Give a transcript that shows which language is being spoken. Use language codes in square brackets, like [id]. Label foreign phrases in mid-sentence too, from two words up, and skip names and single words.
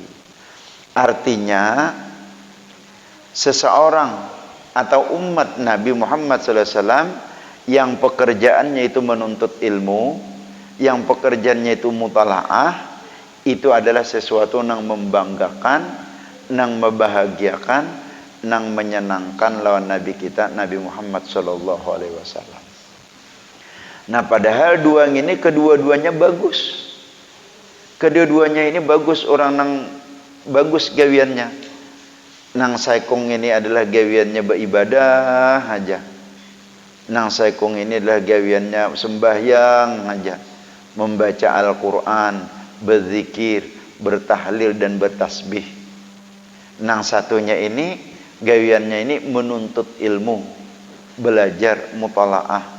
[id] Artinya seseorang atau umat Nabi Muhammad SAW yang pekerjaannya itu menuntut ilmu, yang pekerjaannya itu mutalaah, itu adalah sesuatu yang membanggakan, yang membahagiakan, yang menyenangkan lawan Nabi kita Nabi Muhammad SAW. Nah, padahal kedua-duanya bagus. Kedua-duanya ini bagus, orang yang bagus gawiannya. [bjn] Nang saikong ini adalah gawiannya beribadah aja. Nang saikong ini adalah gawiannya sembahyang aja. [id] Membaca Al-Quran, berzikir, bertahlil dan bertasbih. [bjn] Nang satunya ini gawiannya ini menuntut ilmu, belajar mutalaah.